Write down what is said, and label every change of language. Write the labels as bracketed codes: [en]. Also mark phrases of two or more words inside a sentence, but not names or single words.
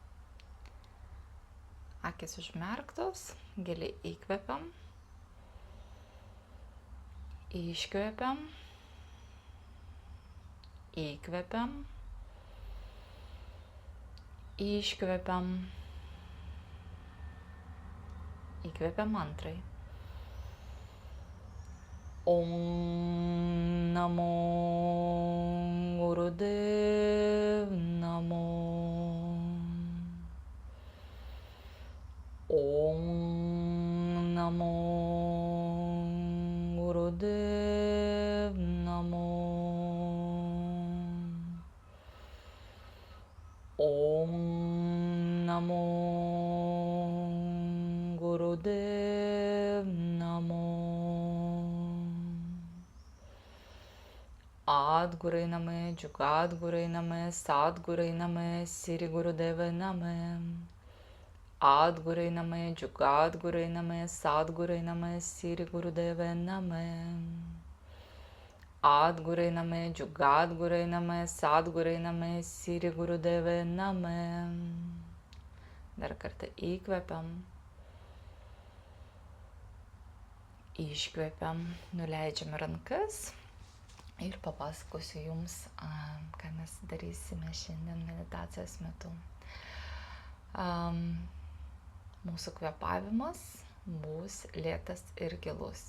[lt] Akys užmerktos, giliai įkvepiam, iškvepiam, įkvepiam, iškvepiam, įkvepiam antrai. [sa] Om Namo Gurudev Namo. Om Namo Gurudev Namo. Om Namo Gurudev Namo. Adgurai Name, Jugadgurai Name, Sadgurai Name, Siri Gurudeva Name. Adgurai Name, Jugadgurai Name, Sadgurai Name, Siri Gurudeva Name. Adgurai Name, Jugadgurai Name, Sadgurai Name, Siri Gurudeva Name. [lt] Dar kartą įkvepiam. Iškvepiam, nuleidžiam rankas ir papasakosiu Jums, ką mes darysime šiandien meditacijos metu. Mūsų kvėpavimas bus lėtas ir gilus.